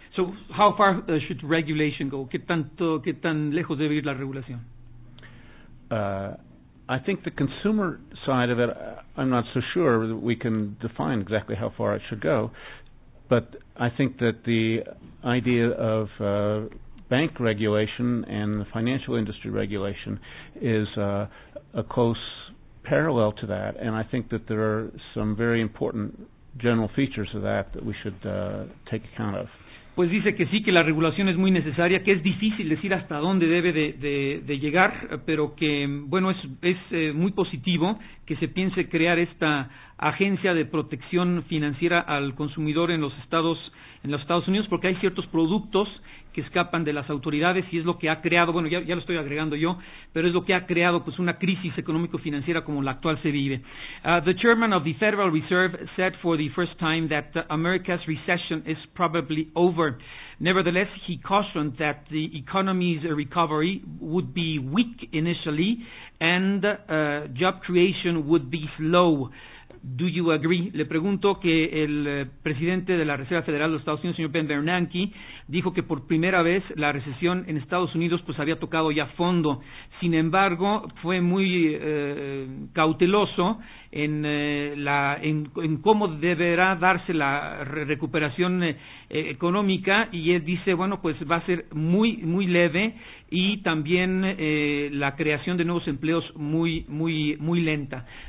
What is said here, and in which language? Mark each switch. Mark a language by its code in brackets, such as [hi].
[en] So, how far should regulation go? [es] ¿Qué tan lejos debe ir la regulación? [en] I think the consumer side of it, I'm not so sure that we can define exactly how far it should go. But I think that the idea of bank regulation and the financial industry regulation is a close parallel to that, and I think that there are some very important general features of that we should take account of. [es] Pues dice que sí, que la regulación es muy necesaria, que es difícil decir hasta dónde debe de llegar, pero que, bueno, es muy positivo que se piense crear esta agencia de protección financiera al consumidor en los Estados Unidos, porque hay ciertos productos que escapan de las autoridades y es lo que ha creado, bueno, ya lo estoy agregando yo, pero es lo que ha creado pues una crisis económico-financiera como la actual se vive. [en] The chairman of the Federal Reserve said for the first time that America's recession is probably over. Nevertheless, he cautioned that the economy's recovery would be weak initially and job creation would be slow. Do you agree? [es] Le pregunto que el presidente de la Reserva Federal de los Estados Unidos, señor Ben Bernanke, dijo que por primera vez la recesión en Estados Unidos pues había tocado ya fondo. Sin embargo, fue muy cauteloso en cómo deberá darse la recuperación económica, y él dice, bueno, pues va a ser muy leve y también la creación de nuevos empleos muy lenta.